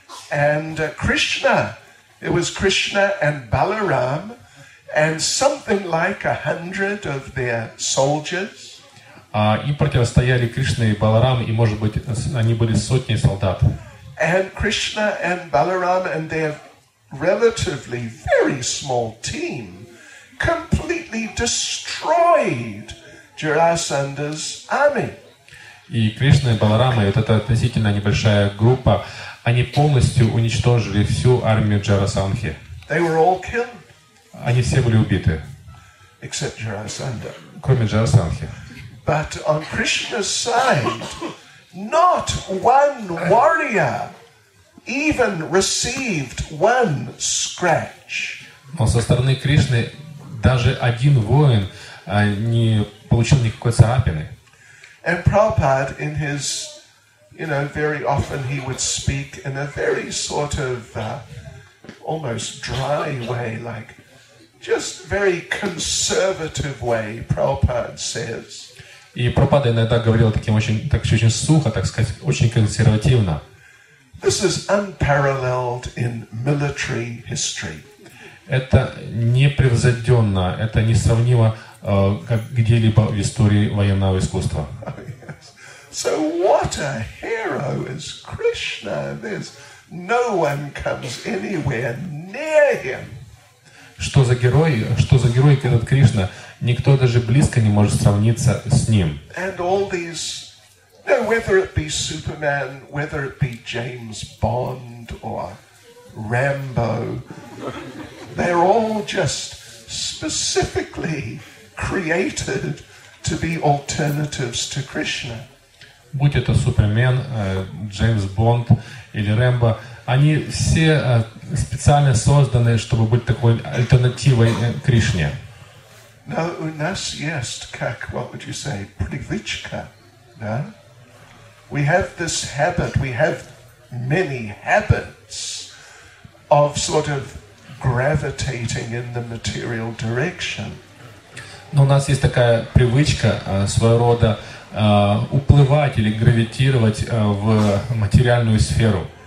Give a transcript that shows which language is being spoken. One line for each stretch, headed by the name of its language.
English: And Krishna, it was Krishna and Balaram and something like 100 of their soldiers.
Russian: Им противостояли Кришна и Баларам, и, может быть, они были сотни солдат.
English: And Krishna and Balaram and their relatively very small team completely destroyed Jarasandha's army.
Russian: И Кришна и Баларама, и вот эта относительно небольшая группа, они полностью уничтожили всю армию Джарасандхи.
English: They were all killed.
Russian: Они все были убиты.
English: Except Jarasandha.
Russian: Кроме Джарасандхи.
English: But on Krishna's side, not one warrior even received one scratch.
Russian: Но со стороны Кришны даже один воин не получил никакой царапины.
English: And Prabhupada, in his, very often he would speak in a very sort of almost dry way, like just very conservative way, Prabhupada says.
Russian: И Прабхупада иногда говорил таким очень сухо, так сказать, очень консервативно.
English: This is unparalleled in military history.
Russian: Это непревзойденно, это несравнимо где-либо в истории военного искусства.
English: Oh, yes. So what a hero is Krishna. There's no one comes anywhere near him.
Russian: Что за герой этот Кришна? Никто даже близко не может сравниться с ним.
English: And all these, whether it be Superman, whether it be James Bond or Rambo, they're all just specifically created to be alternatives to Krishna.
Russian: Будь это Супермен, Джеймс Бонд или Рэмбо, они все специально созданы, чтобы быть такой альтернативой Кришне.
English: No,
Russian: у нас есть,
English: what would you say,
Russian: привычка, да?
English: We have this habit, we have many habits of sort of gravitating in the material direction.
Russian: Но у нас есть такая привычка своего рода уплывать или гравитировать в материальную сферу.